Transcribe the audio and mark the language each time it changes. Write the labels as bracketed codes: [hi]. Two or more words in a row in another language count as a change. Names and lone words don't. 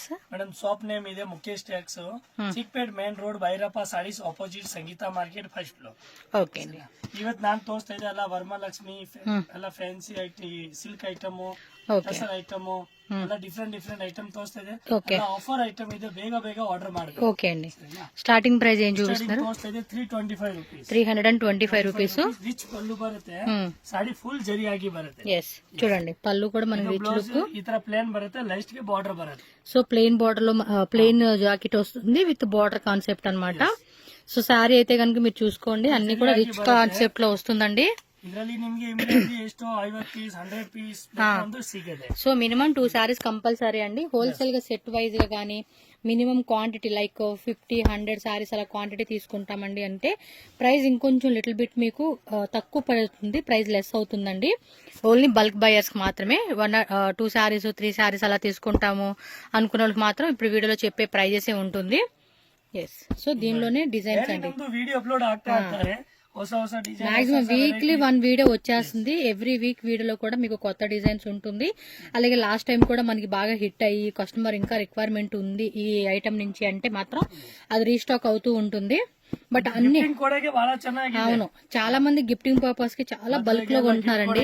[kn] ಮೇಡಮ್ [en] shop name [kn] ಇದೆ ಮುಖೇಶ್ ಟ್ಯಾಕ್ಸ್, ಚಿಕ್ಪೇಟ್ ಮೇನ್ ರೋಡ್, ಭೈರಪ್ಪ ಸಾರೀಸ್ ಆಪೋಸಿಟ್ ಸಂಗೀತಾ ಮಾರ್ಕೆಟ್ [en] first floor. [kn] ಓಕೆ ಇವತ್ತು ನಾನು ತೋರಿಸ್ತಾ ಇದ್ದೆ ಎಲ್ಲ ವರಮಹಾಲಕ್ಷ್ಮಿ ಎಲ್ಲ [en] fancy silk item, [kn] ಟಸರ್ ಐಟಮ್ ಎಲ್ಲ [en] different item [kn] ತೋರಿಸ್ತಾ ಇದೆ. [en] offer item [kn] ಇದೆ, ಬೇಗ ಬೇಗ ಆರ್ಡರ್ ಮಾಡಬೇಕು. [te] ఓకే అండి. [en] starting price [te] ఏం చూపిస్తున్నారు? [kn] ತೋರಿಸ್ತಾ ಇದೆ 325 ರೂಪೀಸ್. [te] 325 రూపీస్. [kn] ರಿಚ್ ಪಲ್ಲು ಬರುತ್ತೆ, ಸಾಡಿ ಫುಲ್ ಜರಿ ಆಗಿ ಬರುತ್ತೆ. [te] ఎస్ చూడండి, పళ్ళు కూడా మనకి [en] rich look. [kn] ಈ ತರ ಪ್ಲೇನ್ ಬರುತ್ತೆ, ಲೈಸ್ಟ್ ಗೆ ಬಾರ್ಡರ್ ಬರುತ್ತೆ. [te] సో [en] plain border [te] లో [en] plain jacket [te] వస్తుంది [en] with border concept [te] అన్నమాట. సో శారీ అయితే కనుక మీరు చూసుకోండి, అన్ని కూడా [en] rich concept [te] లో వస్తుందండి. [kn] ಇದರಲ್ಲಿ ನಿಮಗೆ ಇಮಿಡಿಯೇಟ್ಲಿ ಎಷ್ಟು 50 ಪೀಸ್ 100 ಪೀಸ್ ಒಂದು ಸಿಗುತ್ತೆ. [te] సో [en] minimum 2 sarees compulsory [te] అండి. హోల్సేల్ గా [en] set wise [te] గా గానీ [en] minimum quantity like 50-100 sarees [te] అలా క్వాంటిటీ తీసుకుంటామండి అంటే ప్రైస్ ఇంకొంచెం [en] little bit [te] మీకు తక్కువ పడుతుంది, [en] price less [te] అవుతుందండి. [en] only bulk buyers [te] మాత్రమే 2 సారీస్ 3 సారీస్ అలా తీసుకుంటాము అనుకున్న వాళ్ళకి మాత్రం ఇప్పుడు వీడియోలో చెప్పే ప్రైజెస్ ఉంటుంది. ఎస్, సో దీనిలోనే డిజైన్స్ అండి. [en] video upload [kn] ಆಗ್ತಾ ಇರ್ತಾರೆ, [en] maximum weekly [te] 1 వీడియో వచ్చేస్తుంది. [en] every week [te] వీడియోలో కూడా మీకు కొత్త డిజైన్స్ ఉంటుంది. అలాగే [en] last time [te] కూడా మనకి బాగా హిట్ అయ్యి కస్టమర్ ఇంకా రిక్వైర్మెంట్ ఉంది ఈ ఐటమ్ నుంచి అంటే మాత్రం అది రీస్టాక్ అవుతూ ఉంటుంది. బట్ అన్ని అవును, చాలా మంది [en] gifting purpose [te] కి చాలా బల్క్ లో కొంటున్నారండి.